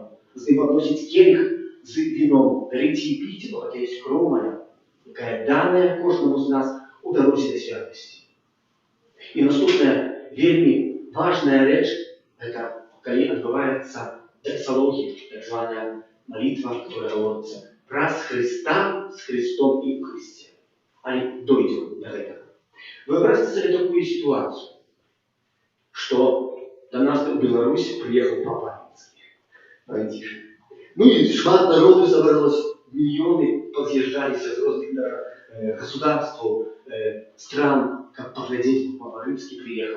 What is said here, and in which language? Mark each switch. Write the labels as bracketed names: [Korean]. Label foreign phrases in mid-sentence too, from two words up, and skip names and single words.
[Belarusian] З ім падносіць келіх з віном, бярыце і піце, бо гэта ёсць кроў мая, якая даная кожнаму з нас у дарозе да святасці. І наступная вельмі важная рэч, гэта калі адбываецца даксалогія, так званая [Russian] молитва, которая говорится праз Христа, с Христом и в Христе. Але дойдем до этого. Выбросьте себе такую ситуацию, что до нас в Беларусь приехал Папа Римский. Ну и [Belarusian] шмат народу [Russian] собралось, миллионы подъезжались из разных даже государств, стран, как поглядеть, Папа Римский приехал.